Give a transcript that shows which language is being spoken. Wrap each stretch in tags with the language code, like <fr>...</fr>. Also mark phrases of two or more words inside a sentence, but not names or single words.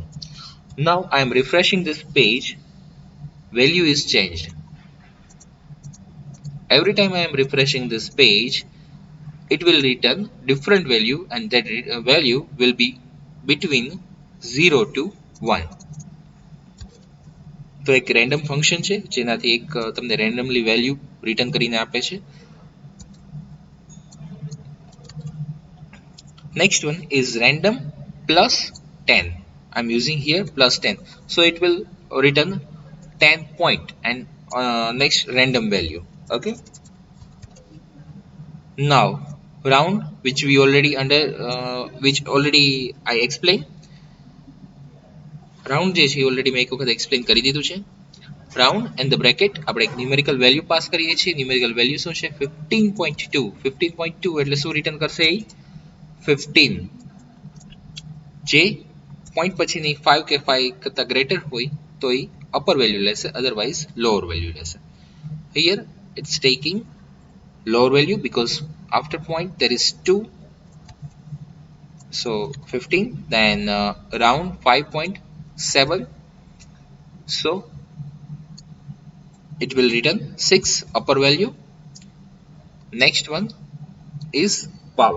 <en>Now I am refreshing this page, value is changed. Every time I am refreshing this page, it will return different value, and that value will be between 0 to 1.</en> <gu>તો એક</gu> <en>random function</en> <gu>છે જેનાથી એક તમને</gu> <en>randomly value return</en> <gu>કરીને આપે છે.</gu> <en>Next one is random plus 10. I'm using here plus 10, so it will return 10 point and next random value. Okay, now round, which we already which already I explained.</en> <gu>રાઉન્ડ જે છે ઓલરેડી મેં એક વખત એક્સપ્લેન કરી દીધું છે.</gu> <en>round and the bracket</en> <gu>આપણે એક</gu> <en>numerical value pass</en> <gu>કરીએ છીએ.</gu> <en>numerical value</en> <gu>શું છે? 15.2. 15.2 એટલે શું રિટર્ન કરશે? એ 15, જે પોઈન્ટ પછીની 5 કે 5 કરતા ગ્રેટર હોય તો એ</gu> <en>upper value</en> <gu>લેશે,</gu> <en>otherwise lower value</en> <gu>લેશે.</gu> <en>here it's taking lower value because after point there is 2, so 15, then round 5.7, so it will return 6 upper value. Next one is power.</en>